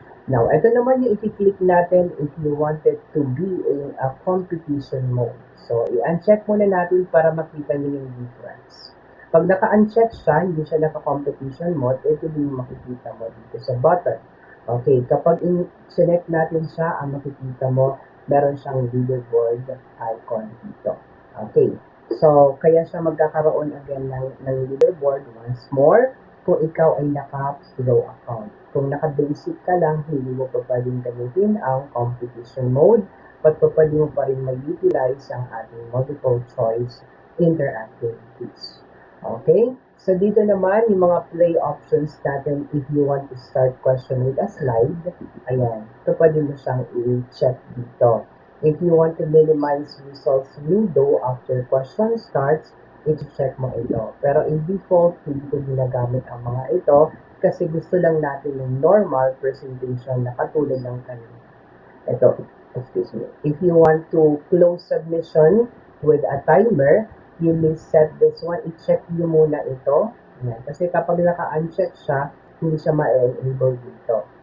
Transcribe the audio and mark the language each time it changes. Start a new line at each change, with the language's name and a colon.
English: Now,
Filipino: ito naman yung i-click natin
English: if you wanted to be in a competition mode.
Filipino: So, i-uncheck muna natin para makita nyo yung difference. Pag naka-uncheck siya, hindi siya naka-competition mode, ito din makikita mo dito sa button. Okay, kapag select natin siya, ang makikita mo, meron siyang leaderboard icon dito. Okay, so, kaya siya magkakaroon again ng leaderboard once more kung ikaw ay naka-pro account. Kung naka-basic ka lang, hindi mo pa pwedeng gamitin ang competition mode, but pwede mo pa rin mag-utilize ang ating multiple choice interactive quiz. Okay?
English: So,
Filipino: dito naman, yung mga
English: play options natin, if you want to start question with a slide, ayan, so
Filipino: pwede mo siyang i-check dito.
English: If you want to minimize results window after question starts,
Filipino: i-check mo ito. Pero in default, hindi ko ginagamit ang mga ito kasi gusto lang natin yung normal presentation na katulad ng kanina. Ito, excuse me.
English: If you want to close submission with a timer, you may set this one.
Filipino: I-check nyo muna ito. Yan. Kasi kapag naka-uncheck siya, hindi siya ma-enable dito.